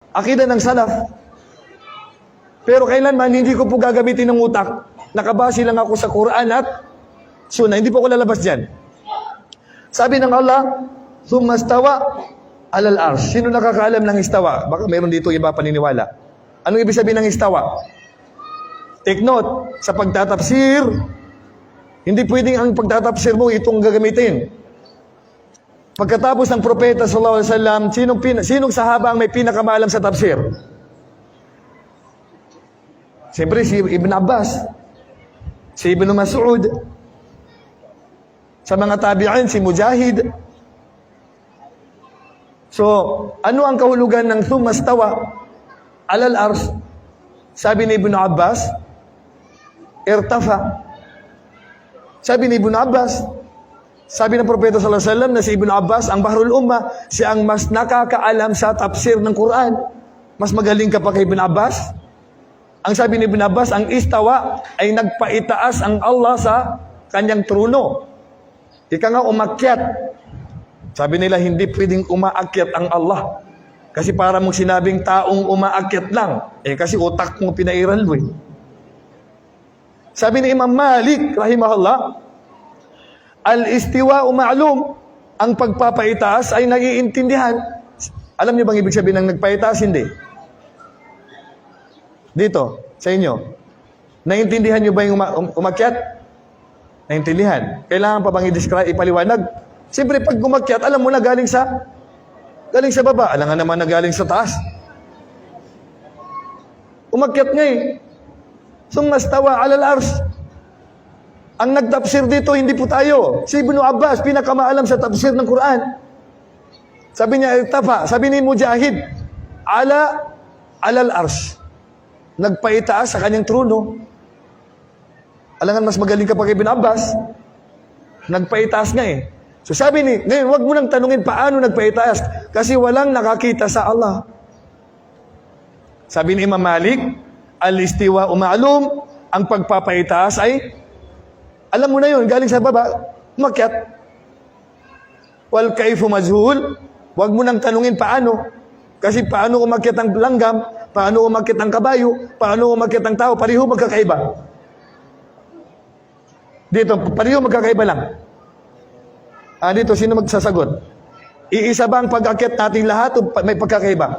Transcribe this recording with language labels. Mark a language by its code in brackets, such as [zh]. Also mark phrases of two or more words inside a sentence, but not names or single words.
[tl] Akida ng salaf. Pero kailanman, hindi ko po gagamitin ng utak. Nakabase lang ako sa Quran at Sunnah. Hindi po ako lalabas dyan. Sabi ng Allah, [ar] ثم استوى على العرش. [tl] Sino nakakaalam ng istawa? Baka meron dito iba paniniwala. Anong ibig sabihin ng istawa? [en] Take note, [tl] sa pagtatapsir, hindi pwedeng ang pagtatapsir mo itong gagamitin. Pagkatapos ng propeta [ar] صلى الله عليه وسلم, [tl] sinong sahaba ang may pinakamaalam sa tafsir? Siyempre si Ibn Abbas, si Ibn Mas'ud. Sa mga tabi'in, si Mujahid. So, ano ang kahulugan ng [ar] ثم استوى على العرش? [tl] Sabi ni Ibn Abbas, irtafa. Sabi ni Ibn Abbas, sabi ng propeta [ar] صلى الله عليه وسلم [tl] na si Ibn Abbas, ang [ar] بحر الأمة, [tl] siya ang mas nakakaalam sa tafsir ng Quran. Mas magaling ka pa kay Ibn Abbas? Ang sabi ni Ibn Abbas, ang istawa ay nagpaitaas ang Allah sa kanyang trono. Ika nga umakyat. Sabi nila, hindi pwedeng umaakyat ang Allah. Kasi para mong sinabing taong umaakyat lang. Kasi utak mo pinairal mo. Sabi ni Imam Malik, rahimahullah, [ar] الاستواء معلوم, [tl] ang pagpapaitaas ay naiintindihan. Alam niyo bang ibig sabihin ng nagpaitaas? Hindi. Dito, sa inyo. Naiintindihan niyo ba yung umakyat? Naiintindihan. Kailangan pa bang i-describe, ipaliwanag? Siyempre, pag umakyat, alam mo na galing sa baba. Alam nga naman na galing sa taas. [ar] Umakyat nga eh. ثم استوى على العرش. [tl] Ang nagtafsir dito, hindi po tayo. Si Ibn Abbas, pinakamaalam sa tafsir ng Quran. Sabi niya, irtafa. Sabi ni Mujahid, [ar] على العرش. [tl] Nagpaitaas sa kanyang trono. Alangan mas magaling ka pa kay Ibn Abbas. Nagpaitaas nga eh. So sabi ni, ngayon, wag mo nang tanungin paano nagpaitaas. Kasi walang nakakita sa Allah. Sabi ni Imam Malik, [ar] الاستواء معلوم, [tl] ang pagpapaitaas ay, alam mo na yun, galing sa baba, umakyat. [ar] والكيف مجهول, [tl] wag mo nang tanungin paano. Kasi paano umakyat ang langgam, paano umakyat ang kabayo, paano umakyat ang tao, pareho magkakaiba. Dito, pareho magkakaiba lang. Dito, sino magsasagot? Iisa ba ang pag-akyat nating lahat o may pagkakaiba?